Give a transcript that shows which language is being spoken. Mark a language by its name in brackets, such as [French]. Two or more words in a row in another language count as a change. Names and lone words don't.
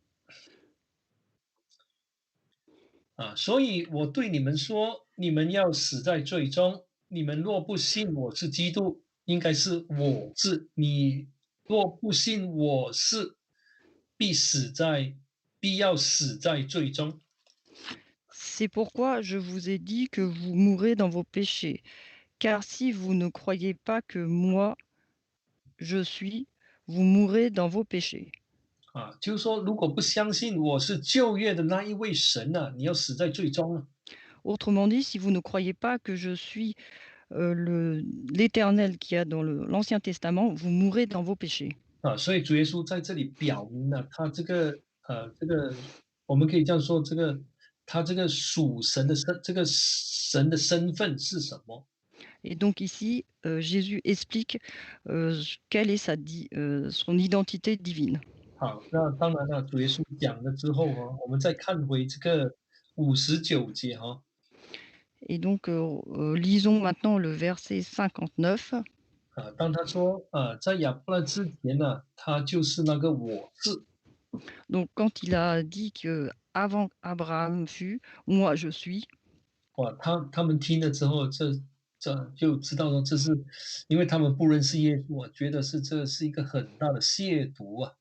[Chinese] 啊，所以我对你们说，你们要死在罪中。你们若不信我是基督，应该是我是你若不信我是，必要死在罪中。 [French] C'est pourquoi je vous ai dit que vous mourrez dans vos péchés. Car si vous ne croyez pas que moi, je suis, vous mourrez dans vos péchés. [Chinese] 啊，就是说，如果不相信我是旧约的那一位神呢、你要死在最终了。 [French] Autrement dit, si vous ne croyez pas que je suis l'Éternel qui a dans l'Ancien Testament, vous mourrez dans vos péchés. [Chinese] 啊，所以主耶稣在这里表明了他这个我们可以这样说，他这个属神的这个神的身份是什么？ [French] Et donc ici, Jésus explique quelle est son identité divine. [Chinese] 好，那当然了，主耶稣讲了之后哈，我们再看回这个59节哈， [French] Et donc, lisons maintenant le verset 59. [Chinese] 啊，当他说在亚伯拉之前呢，他就是那个我是。 [French] Donc, quand il a dit que avant Abraham fut, moi je suis. [Chinese] 哇，他们听了之后，这就知道说这是因为他们不认识耶稣啊，觉得这是一个很大的亵渎啊。